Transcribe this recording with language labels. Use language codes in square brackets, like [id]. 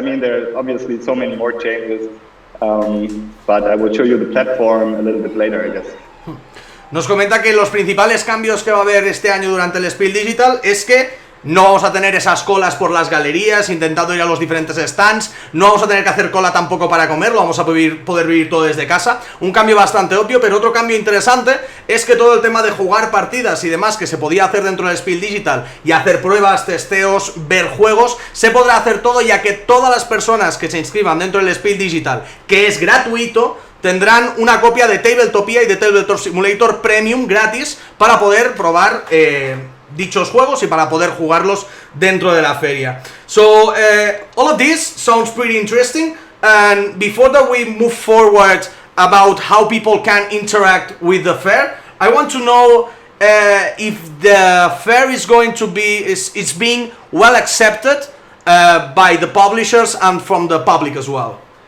[en] I mean, there are obviously so many more changes, but I will show you the platform a little bit later, I guess. [es] Nos comenta que los principales cambios que va a haber este año durante el SPIEL.digital es que no vamos a tener esas colas por las galerías intentando ir a los diferentes stands, no vamos a tener que hacer cola tampoco para comer, lo vamos a poder vivir todo desde casa. Un cambio bastante obvio, pero otro cambio interesante es que todo el tema de jugar partidas y demás que se podía hacer dentro del SPIEL.digital y hacer pruebas, testeos, ver juegos, se podrá hacer todo, ya que todas las personas que se inscriban dentro del SPIEL.digital, que es gratuito, tendrán una copia de Tabletopia y de Tabletop Simulator Premium gratis para poder probar dichos juegos y para poder jugarlos dentro de la feria. [en] So all of this sounds pretty interesting, and before that we move forward about how people can interact with the fair, I want to know if the fair is going to be is being well accepted by the publishers and from the public as well.